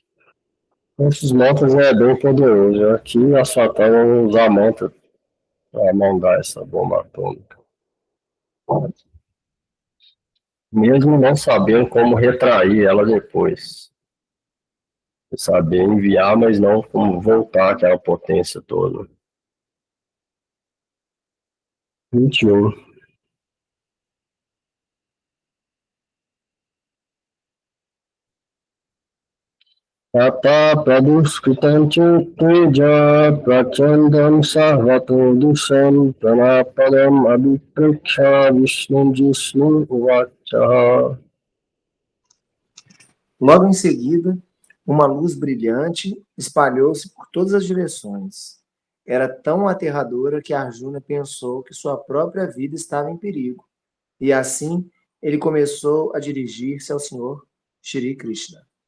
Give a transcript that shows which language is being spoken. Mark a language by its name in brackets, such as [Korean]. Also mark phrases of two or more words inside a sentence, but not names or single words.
[Portuguese] Esses mantras é bem poderoso. Aqui a Satana vai usar mantra para mandar essa bomba atômica. Mesmo não sabendo como retrair ela depois. Saber enviar, mas não como voltar aquela potência toda. 21. [Sanskrit] Tata praduskritam teja prachandam sarvato dusam pranapadam abhipreksha Vishnu Jisnu uvacha. [Portuguese] Logo em seguida, uma luz brilhante espalhou-se por todas as direções. Era tão aterradora que Arjuna pensou que sua própria vida estava em perigo. E assim, ele começou a dirigir-se ao Senhor Shri Krishna.